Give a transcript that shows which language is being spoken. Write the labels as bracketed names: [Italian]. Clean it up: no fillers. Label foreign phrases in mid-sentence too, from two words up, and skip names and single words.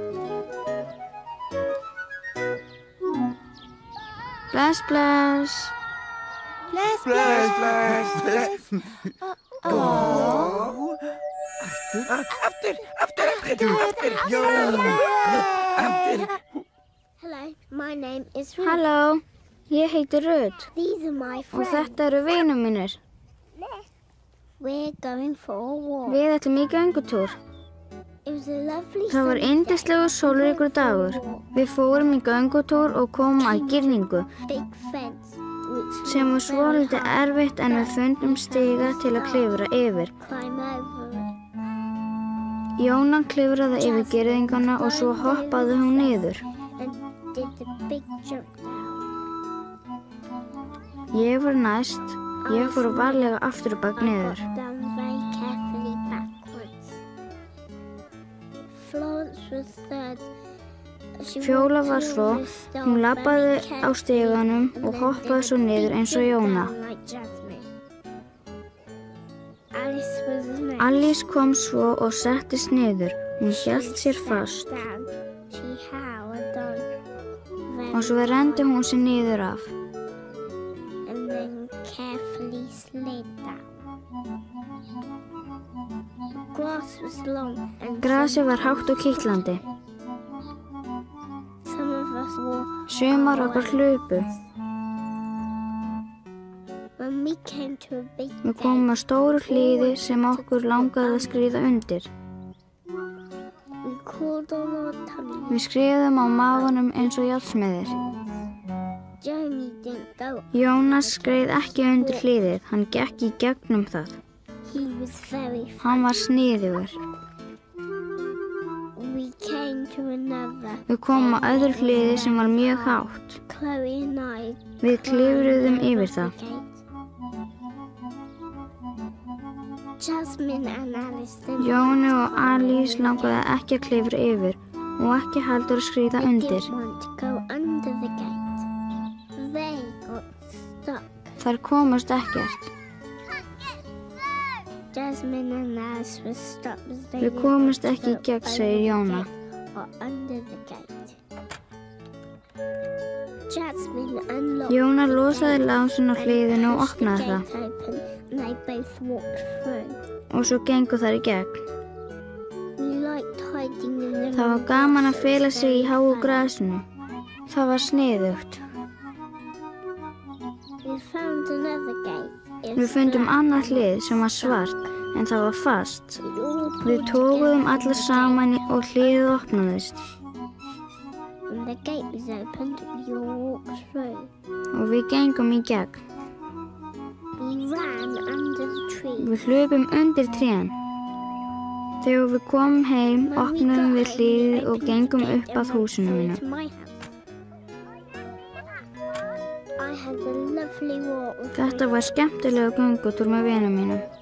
[Icelandic] Bless, bless. Bless, Bless, bless, bless. Aftur. Jón. Aftur. [English] Hello, my name is Ruth. [Icelandic] Halló, ég heiti Ruth [English] These are my [Icelandic] og [English] friends. [Icelandic] þetta eru vinum mínir. [English] We're going for a walk. [Icelandic] Við ætlum í göngutúr. [English] It was a lovely [Icelandic] Það var yndislegur sólríkur dagur. Við fórum í göngutúr og komum að girðingu [English] big fence which [Icelandic] sem var svolítið erfitt en við fundum stiga til að klifra yfir. [English] climb over it [Icelandic] Jóna klifraði yfir girðinguna og svo hoppaði hún niður. [English] and did the big jump down. [Icelandic] Ég var næst. Ég fór varlega aftur og bak niður. [English] Got down very carefully backwards. Florence was third. She [Icelandic] Fjóla [English] walked [Icelandic] var svo, [English] over the stone [Icelandic] hún labbaði [English] very [Icelandic] á stiganum [English] carefully [Icelandic] og [English] and [Icelandic] hoppaði [English] then [Icelandic] svo niður eins og [English] jumped [Icelandic] Jóna. [English] down like Jasmine. Alice was next. [Icelandic] Alice kom svo og settist niður. Hún hélt sér fast [English] Down. She howled on. [Icelandic] og svo renndi hún sér niður af. [English] And then carefully slid down. The grass was long and [Icelandic] Grasið var hátt og kitlandi. [English] some of us wore. [Icelandic] Sumar okkar hlupu. [English] When we came to a big [Icelandic] Við komum að stóru hlíði sem okkur langaði að skríða undir. [English] we crawled on our tummy. [Icelandic] Við skriðum á maganum eins og járnsmiðir. [English] Jeremy didn't go. [Icelandic] Jónas skreið ekki undir hlíðið, hann gekk í gegnum það. [English] He was very [Icelandic] Hann var sniðugur. [English] We came to another. [Icelandic] Við komum á öðru hlíði sem var mjög hátt. [English] Chloe and I [Icelandic] Við klifruðum yfir það. [English] Jasmine and Alice didn't. [Icelandic] Jóni og Alice langaði ekki að klifra yfir og ekki heldur að skríða [English] They [Icelandic] undir. [English] didn't want to go under the gate. They got stuck. [Icelandic] Þær komast ekkert. [English] Jasmine and Alice were stopped as they [Icelandic] Við komumst ekki í gegn, segir Jóna. [English] or under the gate. Jasmine unlocked [Icelandic] Jóna losaði lásin á hliðinu og [English] pushed the [Icelandic] opnaði það. [English] gate open and they both walked through. [Icelandic] Og svo gengu þær í gegn. [English] We liked hiding in the [Icelandic] Það var gaman að fela sig í háu grasinu. Það var sniðugt. [English] We found another gate. [Icelandic] Við fundum annað hlið sem var svart, en það var fast. Við tókuðum allar saman og hliðið opnaðist. [English] When the gate was opened, we all walked through. [Icelandic] Og við gengum í gegn. [English] We ran under the tree. [Icelandic] Við hlupum undir trén. Þegar við komum heim, opnuðum við hliðið og gengum upp að húsinu mínu. [English] To my house. I had a lovely walk with [Icelandic] Þetta var skemmtilega göngutúr með vinum mínum.